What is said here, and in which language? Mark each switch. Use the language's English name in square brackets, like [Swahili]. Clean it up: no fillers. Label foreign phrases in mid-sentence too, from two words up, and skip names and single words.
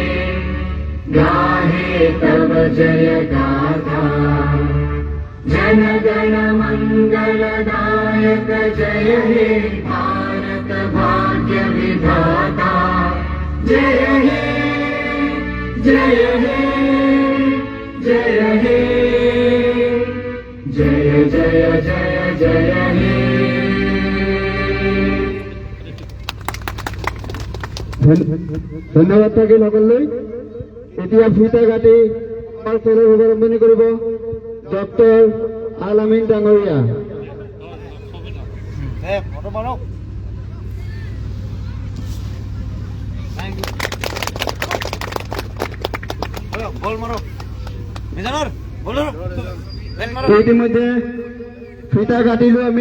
[Bangla] গাহে তব জয় গাথা, জন গণ মঙ্গলদায়ক জয় হে ভারত ভাগ্য বিধাতা, জয় হে জয় হে জয় হে। জয় হে [Assamese] ধন্যবাদ থাকিল সকললৈ। এতিয়া ফিতা কাটি আমাৰ খেলৰ শুভাৰম্ভণি কৰিব ডক্টৰ আল আমিন ডাঙৰীয়া। ইতিমধ্যে ফিতা কাটিলো আমি।